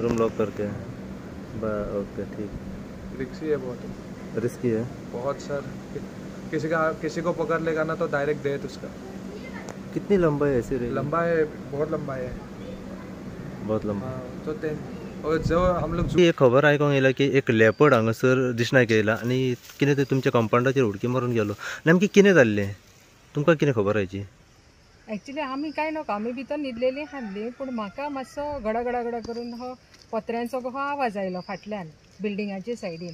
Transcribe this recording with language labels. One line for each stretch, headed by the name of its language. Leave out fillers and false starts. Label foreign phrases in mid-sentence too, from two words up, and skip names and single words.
Hindi: रूम लॉक करके? ओके ठीक. रिस्की है, बहुत रिस्की है बहुत सर. किसी को पकड़ लेगा ना तो डायरेक्ट डेथ उसका. कितनी लंबा है ऐसे? लंबा है, बहुत लंबा है, बहुत लंबा. तो और जो हम लोग
Konkani: एक खबर आयकूंक येयला की एक लेपर्ड हांगासर दिसण्याक येयला आनी कितें ते तुमच्या कंपाउंडाचेर उडकी मारून गेलो. नेमकी कितें जाल्लें तुमकां कितें खबर आयची? एक्चुअली आमी काय नको, आमी भितर न्हिदलेली हाल्ली, पूण म्हाका मातसो गडा करून हो पत्र्यांचो हो आवाज आयलो फाटल्यान बिल्डिंगाचे सायडीन.